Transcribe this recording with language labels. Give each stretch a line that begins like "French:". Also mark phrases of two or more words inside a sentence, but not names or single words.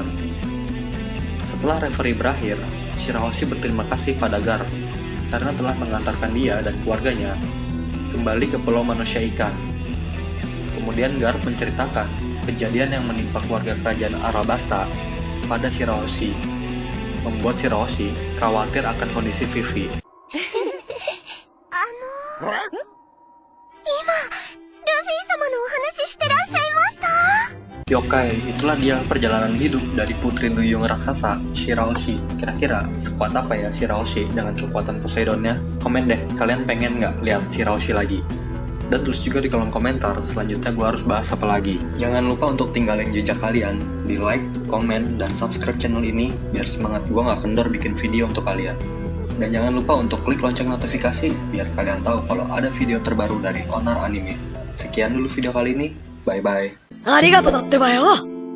Indonesian: Setelah referee berakhir, Shirahoshi berterima kasih pada Garp karena telah mengantarkan dia dan keluarganya kembali ke Pulau Manusia Ikan. Kemudian Garp menceritakan kejadian yang menimpa keluarga kerajaan Arabasta pada Shirahoshi, membuat Shirahoshi khawatir akan kondisi Vivi.
Japanese: 今、ルフィ様のお話ししてらっしゃいました。
Indonesian: Yokai, itulah dia perjalanan hidup dari putri duyung raksasa, Shirahoshi. Kira-kira sekuat apa ya Shirahoshi dengan kekuatan Poseidonnya? Komen deh, kalian pengen nggak lihat Shirahoshi lagi? Dan tulis juga di kolom komentar, selanjutnya gue harus bahas apa lagi. Jangan lupa untuk tinggalin jejak kalian, di like, komen, dan subscribe channel ini, biar semangat gue nggak kendor bikin video untuk kalian. Dan jangan lupa untuk klik lonceng notifikasi, biar kalian tahu kalau ada video terbaru dari Onar Anime. Sekian dulu video kali ini, bye-bye.
Japanese: ありがとうだってばよ。